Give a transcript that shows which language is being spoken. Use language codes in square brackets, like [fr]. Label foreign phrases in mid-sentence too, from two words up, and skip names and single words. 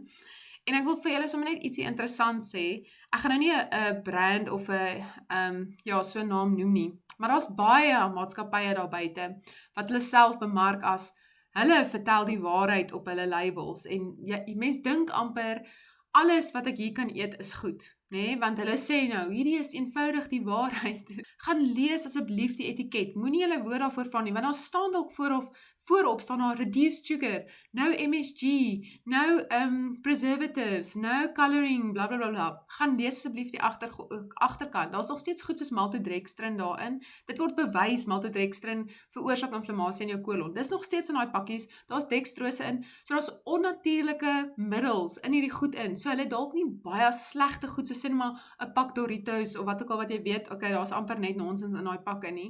[af] En ek wil vir julle sommer net ietsie interessant sê. Ek gaan nou nie 'n brand of 'n so 'n naam noem nie, maar daar's baie maatskappye daar buite wat hulle self bemark as hulle vertel die waarheid op hulle labels en die mens dink amper alles wat ek hier kan eet is goed, né? Want hulle sê nou, hierdie is eenvoudig die waarheid. Gaan lees asseblief die etiket. Moenie julle woord daarvoor van nie, want daar staan dalk voorop staan daar [en] reduced sugar, no MSG, no preservatives, no coloring, [af] bla bla bla bla. Gaan lees asseblief die agterkant. Daar's nog steeds goed soos maltodextrin daarin. Dit word bewys maltodextrin veroorsaak inflammasie in jou kolon. Dis nog steeds in daai pakkies. Daar's dextrose in. So daar's onnatuurlike middels in hierdie goed in. So hulle dalk nie baie slegte goed soos sê maar 'n pak Doritos of wat ook al wat jy weet, okay, daar's amper net nonsens in daai pakke nie.